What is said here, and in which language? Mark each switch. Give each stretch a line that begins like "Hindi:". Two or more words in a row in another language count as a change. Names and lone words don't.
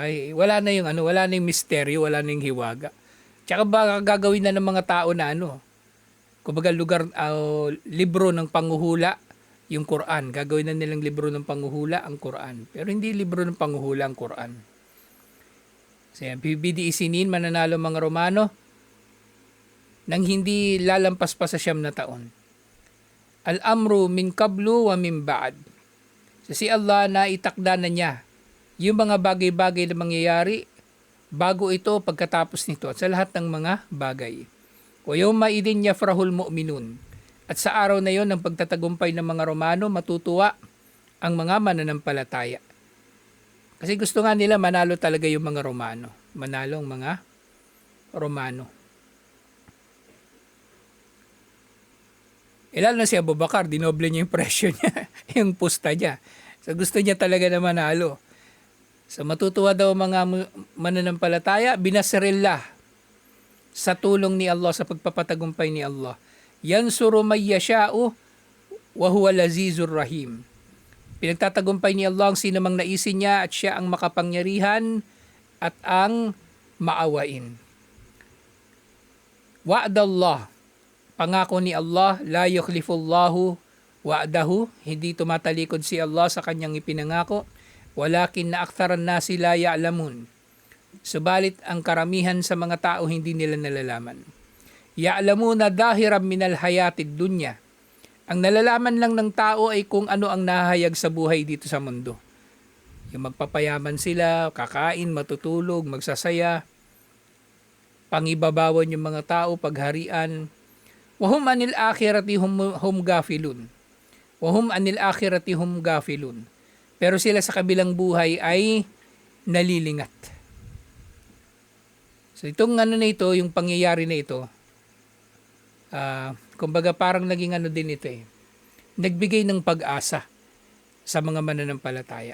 Filipino: Wala na yung misteryo, wala na yung hiwaga. Tsaka baka gagawin na ng mga tao na kumbaga libro ng panghuhula, yung Quran. Gagawin na nilang libro ng panghuhula ang Quran. Pero hindi libro ng panghuhula ang Quran. So yan,
Arabic: بضع سنين,
Filipino: mananalo mga Romano nang hindi lalampas pa sa 9 na taon.
Arabic: الأمر من قبل ومن بعد.
Filipino: So si Allah na itakda na niya yung mga bagay-bagay na mangyayari bago ito, pagkatapos nito, at sa lahat ng mga bagay.
Arabic: ويومئذ يفرح المؤمنون.
Filipino: At sa araw na yon ng pagtatagumpay ng mga Romano, matutuwa ang mga mananampalataya. Kasi gusto nga nila manalo talaga yung mga Romano. Manalo ang mga Romano. Lalo na si Abu Bakar, dinoble niya yung presyo niya, yung pusta niya. So gusto niya talaga na manalo. So matutuwa daw mga mananampalataya, binasrillah sa tulong ni Allah, sa pagpapatagumpay ni Allah.
Arabic: ينصر من يشاء وهو العزيز الرحيم.
Filipino: Pinagtatagumpay ni Allah ang sinumang naisin niya at siya ang makapangyarihan at ang maawain.
Arabic: وعد الله,
Filipino: pangako ni Allah,
Arabic: لا يخلف الله وعده,
Filipino: hindi tumatalikod si Allah sa kanyang ipinangako,
Arabic: ولكن أكثر الناس لا يعلمون.
Filipino: Subalit ang karamihan sa mga tao hindi nila nalalaman.
Arabic: يعلمون ظاهرا من الحياة الدنيا.
Filipino: Ang nalalaman lang ng tao ay kung ano ang nahahayag sa buhay dito sa mundo. Yung magpapayaman sila, kakain, matutulog, magsasaya. pangibabawan yung mga tao, pagharian.
Arabic: وهم عن الآخرة هم غافلون. وهم عن الآخرة هم غافلون.
Filipino: Pero sila sa kabilang buhay ay nalilingat. So itong ano na ito, yung pangyayari na ito, kumbaga parang naging ano din ito eh. Nagbigay ng pag-asa sa mga mananampalataya.